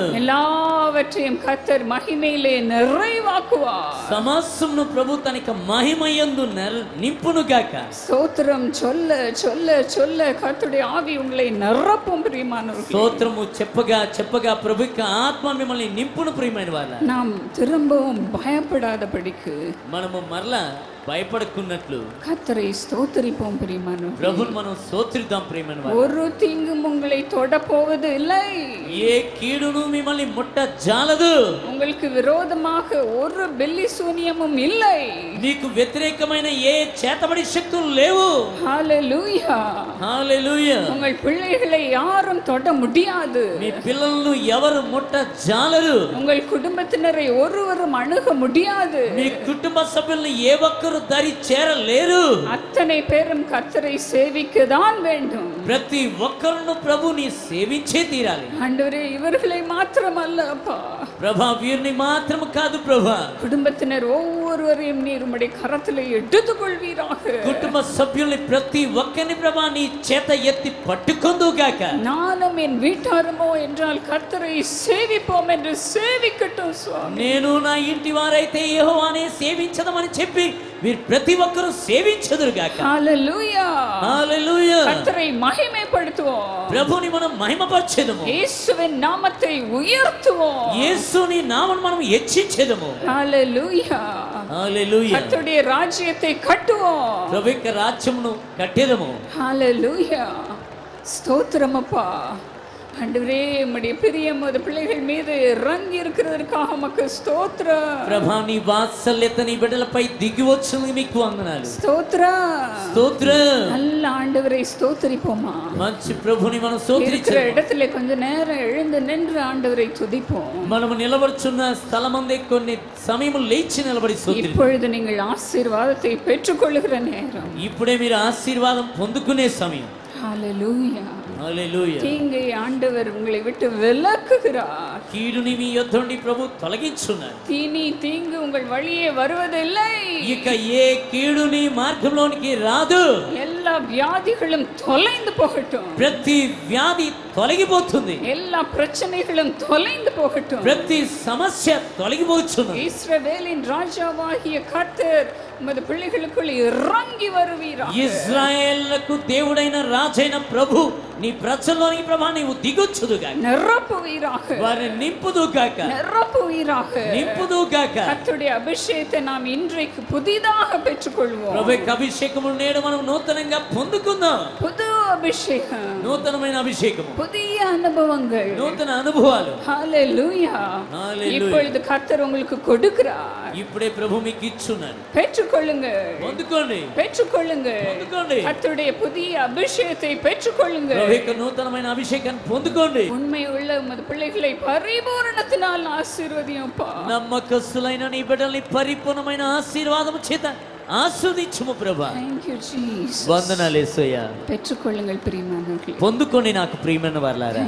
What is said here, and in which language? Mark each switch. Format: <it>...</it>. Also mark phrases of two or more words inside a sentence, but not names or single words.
<ta>எல்லாவற்றையும் கர்த்தர் மகிமையிலே நிறைவாக்குவார்.</ta> <te>సమస్తమును ప్రభు తనక మహిమయందు నింపును గాక.</te> <ta>స్తోత్రం சொல்ல சொல்ல சொல்ல கர்த்தருடைய ஆவி உங்களை நிரப்பும் பிரியமானவர்களே.</ta> <te>స్తోత్రము చెప్పగా చెప్పగా ప్రభు యొక్క ఆత్మ మిమ్మల్ని నింపును ప్రియమైన వారా.</te> <ta>நாம் திரும்பவும் பயப்படாதபடிக்கு</ta> <te>మనము మరలా భయపడకున్నట్లు</te> <ta>கர்த்தரை ஸ்தோத்திரிப்போம் பிரியமானவர்களே.</ta> <te>ప్రభుని మనం స్తోత్రిద్దాం ప్రియమైన వారా.</te> <ta>ஒரு தீங்கும் உங்களை தொட போவது இல்லை.</ta> <te>ఏ కీడును మిమ్మల్ని ముట్ట జాలదు.</te> <ta>உங்களுக்கு விரோதமாக ஒரு பெல்லி சூனியமும் இல்லை.</ta> <te>మీకు వ్యతిరేకమైన ఏ చేతబడి శక్తులు లేవు.</te> <ta>ஹalleluya.</ta> <te>హల్లెలూయా.</te> <ta>உங்கள் பிள்ளைகளை யாரும் தொட முடியாது.</ta> <te>మీ పిల్లలను ఎవరు ముట్ట జాలరు.</te> <ta>உங்கள் குடும்பத்தினரை ஒருவரும் அணுக முடியாது.</ta> <te>మీ కుటుంబ సభ్యులను ఏ ఒక్కరు దరి చేరలేరు.</te> <ta>அத்தனை பேரும் கர்த்தரை சேவிக்க தான் வேண்டும்.</ta> <te>ప్రతి ఒక్కరును ప్రభుని సేవించే తీరాలి.</te> <ta>ஆண்டவரே இவர்களை மாத்திரமல்ல அப்பா,</ta> <te>ప్రభా వీరిని మాత్రం కాదు ప్రభా,</te> <ta>குடும்பத்தினர் ஒவ்வொருவரையும் நீர் உம்முடைய கரத்திலே எடுத்துக் கொள்வீராக.</ta> <te>కుటుంబ సభ్యుల్ని ప్రతి ఒక్కరిని ప్రభా నీ చేత ఎత్తి పట్టుకొందుగాక.</te> <ta>நானும் என் வீட்டாருமோ என்றால் கர்த்தரை சேவிப்போம் என்று சேவிக்கட்டும் சுவாமி.</ta> <te>నేను నా ఇంటి వారైతే యెహోవానే సేవించదమని చెప్పి మీరు ప్రతి ఒక్కరూ సేవించదురుగాక. హల్లెలూయా. హల్లెలూయా.</te> <ta>கர்த்தரை மகிமைப்படுத்துவோம்.</ta> <te>ప్రభుని మనం మహిమపరచెదము.</te> <ta>இயேசுவின் நாமத்தை உயர்த்துவோம்.</ta> <te>యేసుని నామమును మనం హెచ్చించెదము.</te> <ta>ஹalleluya.</ta> <te>హల్లెలూయా.</te> <ta>கர்த்தருடைய ராஜ்யத்தை கட்டுவோம்.</ta> <te>ప్రభు యొక్క రాజ్యమును కట్టెదము.</te> <ta>ஹalleluya. ஸ்தோத்திரம் அப்பா. ஆண்டவரே உம்முடைய பிரியம் அந்த பிள்ளைகள் மீது இறங்கி இருக்கிறதற்காக உமக்கு ஸ்தோத்திரம்.</ta> <te>ప్రభా నీ వాత్సల్యత నీ బిడ్డలపై దిగి వచ్చింది మీకు వందనాలు.</te> <ta>ஸ்தோத்திரம்.</ta> <te>స్తోత్రం.</te> <ta>நல்ல ஆண்டவரை ஸ்தோத்திரிப்போமா.</ta> <te>మంచి ప్రభుని మనం</te> <ta>இருக்கிற</ta> <te>స్తోత్రించు.</te> <ta>இடத்துல கொஞ்ச நேரம் எழுந்து நின்று ஆண்டவரை துதிப்போம்.</ta> <te>మనము నిలబడుచున్న స్థలమందే కొన్ని సమయము లేచి నిలబడి స్తోత్రించు.</te> <ta>இப்பொழுது நீங்கள் ஆசீர்வாதத்தை பெற்றுக்கொள்ளுகிற நேரம்.</ta> <te>ఇప్పుడే మీరు ఆశీర్వాదం పొందుకునే సమయం.</te> <ta>ஹalleluya.</ta> <te>హల్లెలూయా.</te> <ta>தீங்கை ஆண்டவர் உங்களை விட்டு விலக்குகிறார்.</ta> <te>కీడుని మీ యొద్ద నుండి ప్రభు తొలగించున్నారు.</te> <ta>தீனி தீங்கு உங்கள் வழியே வருவதில்லை.</ta> <te>ఇక ఏ కీడుని మార్గంలోనికి రాదు.</te> <ta>எல்லா வியாதிகளும் தொலைந்து போகட்டும்.</ta> <te>ప్రతి వ్యాధి తొలగిపోతుంది.</te> <ta>எல்லா பிரச்சனைகளும் தொலைந்து போகட்டும்.</ta> <te>ప్రతి సమస్య తొలగిపోతున్నది.</te> <ta>இஸ்ரவேலின் ராஜாவாகிய கர்த்தர் உமது பிள்ளைகளுக்குள் இறங்கி வருவீராக.</ta> <te>ఇశ్రాయేలుకు దేవుడైన రాజైన ప్రభు నీ ప్రజల్లోనికి ప్రభా నీవు దిగొచ్చుదుగా,</te> <ta>நிரப்புவீராக,</ta> <te>వారిని నింపుదుగాక,</te> <ta>நிரப்புவீராக.</ta> <te>నింపుదుగాక.</te> <ta>கர்த்தருடைய அபிஷேகத்தை நாம் இன்றைக்கு புதிதாக பெற்றுக்கொள்வோம்.</ta> <te>ప్రభు యొక్క అభిషేకము నేడు మనం నూతనంగా పొందుకుందాం.</te> <ta>புது அபிஷேகம்,</ta> <te>నూతనమైన అభిషేకము,</te> <ta>புதிய அனுபவங்கள்,</ta> <te>నూతన అనుభవాలు.</te> <ta>ஹalleluya.</ta> <te>హల్లెలూయా.</te> <ta>இப்பொழுது கர்த்தர் உங்களுக்கு கொடுக்கிறார்.</ta> <te>ఇప్పుడే ప్రభు మీకు ఇచ్చున్నారు.</te> <ta>பெற்றுக்கொள்ளுங்கள்,</ta> <te>పొందుకోండి,</te> <ta>பெற்றுக்கொள்ளுங்கள்.</ta> <te>పొందుకోండి.</te> <ta>கர்த்தருடைய புதிய அபிஷேகத்தை பெற்றுக்கொள்ளுங்கள்.</ta> <te>ప్రభు యొక్క నూతనమైన అభిషేకాన్ని పొందుకోండి.</te> <ta>உண்மை உள்ள உமது பிள்ளைகளை பரிபூரணத்தினால் ஆசீர்வதியும்பா.</ta> <te>నమ్మకస్తులైన నీ బిడ్డల్ని పరిపూర్ణమైన ఆశీర్వాదము చేత ఆస్వాదించుము ప్రభా.</te> <en>Thank you Jesus.</en> <te>వందనాలు యేసయ్యా.</te> <ta>பெற்றுக்கொள்ளுங்கள் பிரியமானவர்களே.</ta> <te>పొందుకోండి నాకు ప్రియమైన వారలారా.</te>